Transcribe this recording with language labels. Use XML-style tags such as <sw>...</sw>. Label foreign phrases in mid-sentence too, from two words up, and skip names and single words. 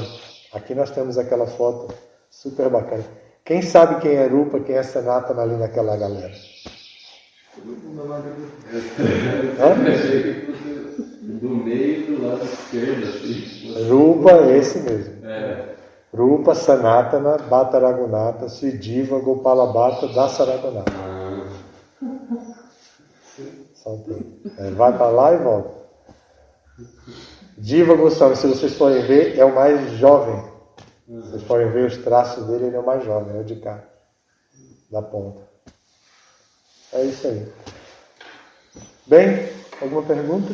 <pt>Aqui nós temos aquela foto super bacana. Quem sabe quem é Rupa, quem é Sanatana ali naquela galera? Do meio do lado esquerdo, assim. Rupa, esse mesmo. Rupa, Sanatana, Bhatta Raghunatha, Sridiva, Gopala Bhatta, Dasa Raghunatha. Vai para lá e volta. Diva Goswami, se vocês forem ver, é o mais jovem. Se vocês forem ver os traços dele, ele é o mais jovem, é o de cá, da ponta. É isso aí. Bem, alguma pergunta?</pt>